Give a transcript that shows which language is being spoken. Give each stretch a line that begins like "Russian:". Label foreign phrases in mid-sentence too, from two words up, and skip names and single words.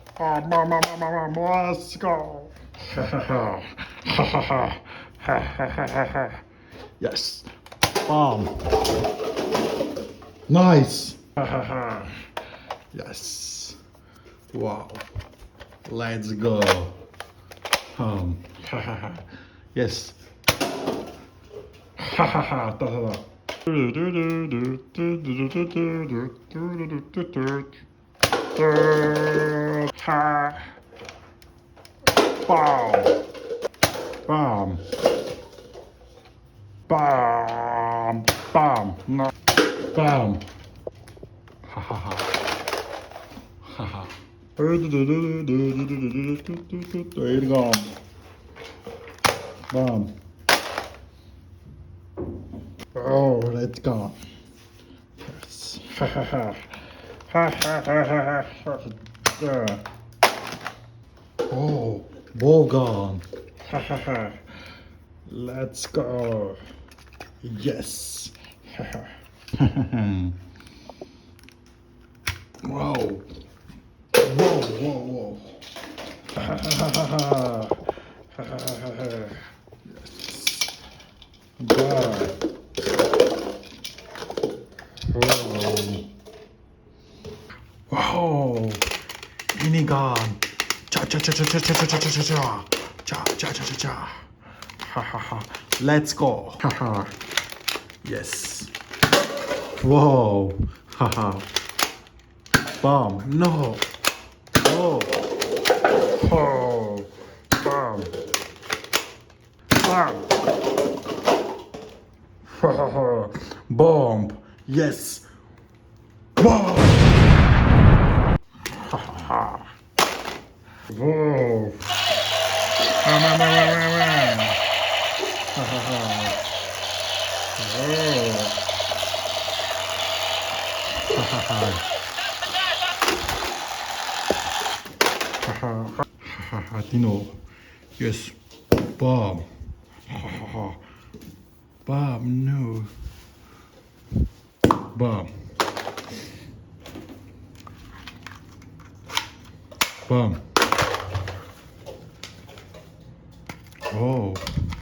English: Let's go. Yes. Bomb. Nice. Yes. Wow. Let's go. Yes. Bam. Bam. Bam. Bam. No. Bam. Ha ha ha. Ha ha. There you go. Bam. Oh, let's go. Yes. Ha ha ha. Ha ha ha ha ha. Yeah. Oh, ball gun. Ha ha ha. Let's go. Yes. Ha ha. Whoa. Whoa, whoa, whoa. Ha ha ha ha ha. Ha ha ha ha. Yes. Bye. Whoa. Whoa. Minigun. Cha cha cha cha cha cha cha cha cha cha. Cha cha cha cha cha. Ha ha ha. Let's go. Ha ha. Yes. Whoa. Ha ha. Bomb. No. Oh. Oh. Bomb. Bomb. Ha ha ha. Bomb. Yes. Bomb. Ha ha ha. Whoa. Ha ha ha. Whoa. Ha ha ha. Dino. Yes. Bomb. Bomb. No. Bomb. Bomb. Oh.